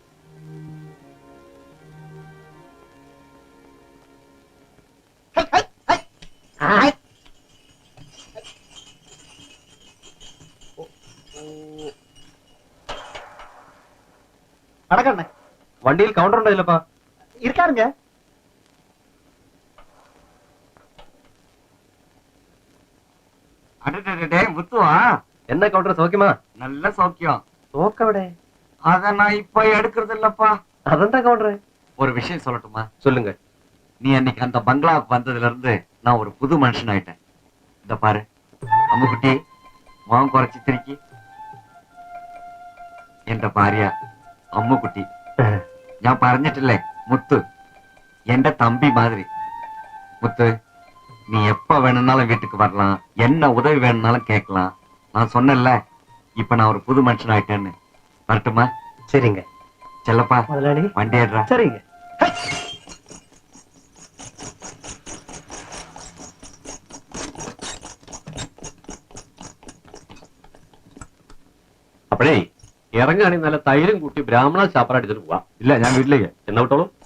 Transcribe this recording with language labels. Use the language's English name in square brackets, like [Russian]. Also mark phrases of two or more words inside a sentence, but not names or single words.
[Malayalam] നടക്കണ്ടേ? വണ്ടിയിൽ കൗണ്ടർ ഉണ്ടായില്ലപ്പാ. [Tamil] இருக்காருங்க. அடடே முத்துவா, என்னா கவுண்டர் சௌக்கியமா? நல்ல சௌக்கியம். [Malayalam] തോക്കവിടെ? [Tamil] அத நான் இப்ப எடுக்கிறது இல்லப்பா. [Malayalam] അതെന്താ കൗണ്ടർ? [Tamil] ஒரு விஷயம் சொல்லட்டுமா? சொல்லுங்க. நீ அன்னைக்கு அந்த பங்களாவுக்கு வந்ததுல இருந்து நான் ஒரு புது மனுஷன் ஆயிட்டேன். இந்த பாரு அம்முக்குட்டி, முகம் குறைச்சி திருக்கி. [Malayalam] എന്റെ ഭാര്യ അമ്മുക്കുട്ടി. ഞാൻ പറഞ്ഞിട്ടില്ലേ മുത്ത്, എന്റെ തമ്പി മാതിരി. [Tamil] முத்து, நீ எப்ப வேணும்னாலும் வீட்டுக்கு வரலாம், என்ன உதவி வேணும்னாலும் கேட்கலாம். நான் சொன்னேன்ல, இப்ப நான் ஒரு புது மனுஷன் ஆயிட்டேன்னு. வரட்டுமா? சரிங்க செல்லப்பா, முதலாளி. வண்டி ஏடுறா. சரிங்க. [Malayalam] അപ്പോഴേ ഇറങ്ങുകയാണെങ്കിൽ നല്ല തൈരും കൂട്ടി ബ്രാഹ്മണ ചാപ്പറ അടിച്ചിട്ട് പോവാ. ഇല്ല, ഞാൻ വീട്ടിലേക്ക്. എന്നാ വിട്ടോളൂ.